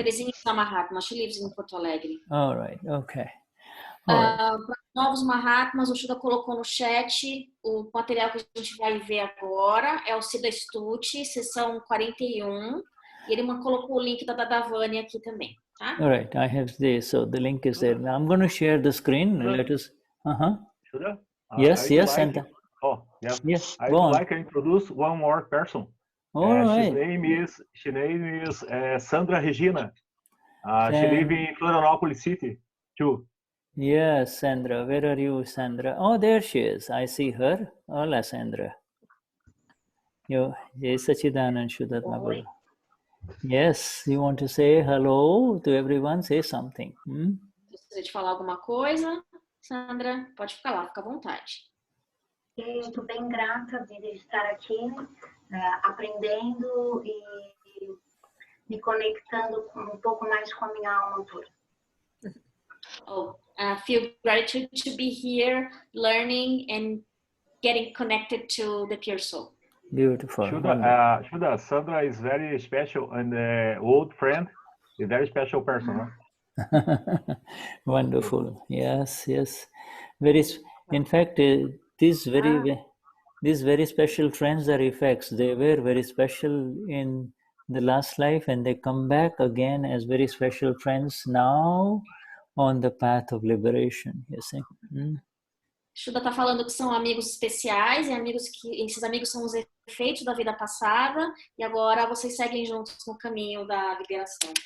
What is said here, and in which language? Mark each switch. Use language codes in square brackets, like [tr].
[pt] Terezinha é Mahatma, [en] she lives in Porto Alegre. All right, okay. [pt] Novos Mahatmas, o Shuddha colocou no chat o material que a gente vai ver agora, é o Siddha Stuti, sessão 41, e ele colocou o link da Dadavani aqui também, tá? [en] All right, I have this, so the link is there. Now I'm going to share the screen. Let us. Shuddha? Yes, yes, like, Santa. Yes. Yes, I'd go on. like to introduce one more person. All right. Her name is Sandra Regina. She lives in Florianópolis City, too. Yes, Sandra. Where are you, Sandra? Oh, there she is. I see her. Hola, Sandra. [hi] Yo, Jai Sachidanand Shuddhatma Guru. [en] Yes, you want to say hello to everyone? Say something. [pt] Se você de falar alguma coisa, Sandra, pode ficar lá, fica à vontade. Eu estou bem grata de estar aqui, aprendendo e me conectando um pouco mais com a minha alma pura. [en] Feel gratitude to be here, learning and getting connected to the pure soul. Beautiful. Shuddha, Sandra is very special and old friend, a very special person. Huh? Wonderful. Yes, yes. In fact, these very special friends are effects. They were very special in the last life, and they come back again as very special friends now on the path of liberation. You see. [pt] Shuddha está falando que são amigos especiais e esses amigos são os efeitos da vida passada e agora vocês seguem juntos no caminho da liberação.